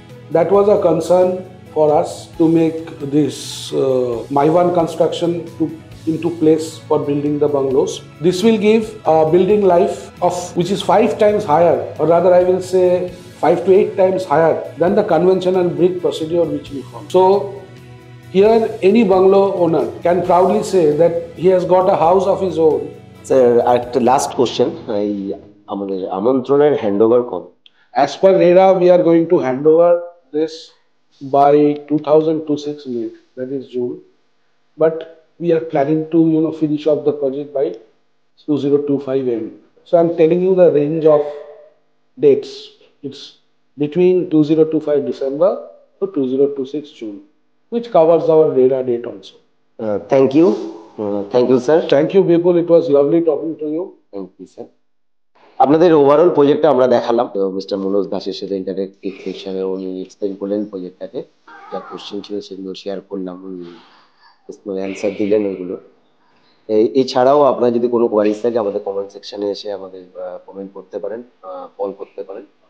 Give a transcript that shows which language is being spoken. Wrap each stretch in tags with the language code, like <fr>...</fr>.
<en>That was a concern for us to make this Maivan construction into place for building the bungalows. This will give a building life of which is 5 times higher, or rather I will say 5 to 8 times higher than the conventional brick procedure which we follow. So here any bungalow owner can proudly say that he has got a house of his own.</en> <bn>Sir একটা last question, এই আমাদের আমন্ত্রণের handover কবে?</bn> <en>As per RERA, we are going to hand over this by 2026 May, that is June. But we are planning to finish off the project by 2025 end. So I'm telling you the range of dates. It's between 2025 December to 2026 June, which covers our RERA date also. Thank you, thank you sir. Thank you, people. It was lovely talking to you. Thank you sir.</en> <bn>আপনাদের overall প্রজেক্টটা আমরা দেখালাম, তো mister Manoj দাসের সাথে interactive সেকশনে উনি explain করলেন প্রজেক্টটাকে, যা কোশ্চেন ছিল সেগুলো শেয়ার করলাম, উনি অ্যান্সার দিলেন ওইগুলো। এছাড়াও আপনার যদি কোনো কোয়ারিজ থাকে আমাদের কমেন্ট সেকশনে এসে আমাদের কমেন্ট করতে পারেন, কল করতে পারেন।</bn>